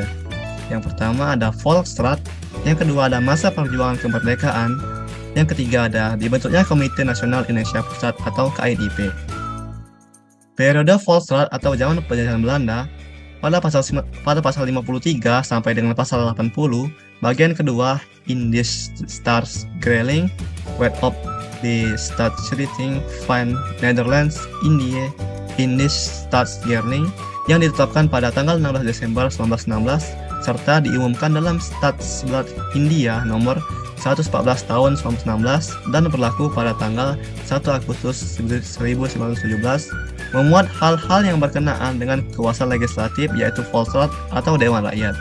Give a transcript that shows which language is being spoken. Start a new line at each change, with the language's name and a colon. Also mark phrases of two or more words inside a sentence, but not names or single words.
Indonesian: Yang pertama ada Volksraad, yang kedua ada masa perjuangan kemerdekaan, yang ketiga ada dibentuknya Komite Nasional Indonesia Pusat atau KNIP. Periode Volksraad atau zaman penjajahan Belanda pada pasal 53 sampai dengan pasal 80, bagian kedua Indisch Staatsgreling, Wet op the Staatsrichting van Nederlands Indië Indisch Staatsgreling yang ditetapkan pada tanggal 16 Desember 1916 serta diumumkan dalam Statsblad India nomor 114 tahun 1916 dan berlaku pada tanggal 1 Agustus 1917, memuat hal-hal yang berkenaan dengan kekuasaan legislatif yaitu Volksraad atau Dewan Rakyat.